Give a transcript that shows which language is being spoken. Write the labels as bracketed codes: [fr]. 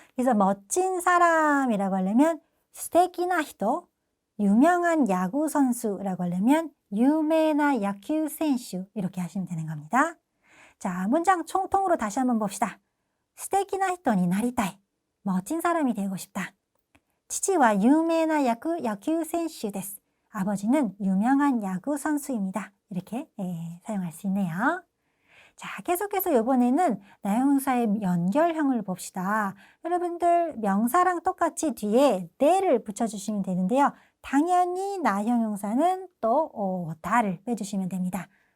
[ko] 그래서 멋진 사람이라고 하려면 [ja] 스테키나 히토, [ko] 유명한 야구 선수라고 하려면 [ja] 유메나 야쿠 [ko] 선수 이렇게 하시면 되는 겁니다. 자, 문장 총통으로 다시 한번 봅시다. [ja] 스테키나 히토니 나리타이, [ko] 멋진 사람이 되고 싶다. [ja] 父は有名な野球選手です. [ko] 아버지는 유명한 야구 선수입니다. 이렇게 사용할 수 있네요. 자, 계속해서 이번에는 나형용사의 연결형을 봅시다. 여러분들 명사랑 똑같이 뒤에 내를 붙여주시면 되는데요. 당연히 나형용사는 또 다를 빼주시면 됩니다.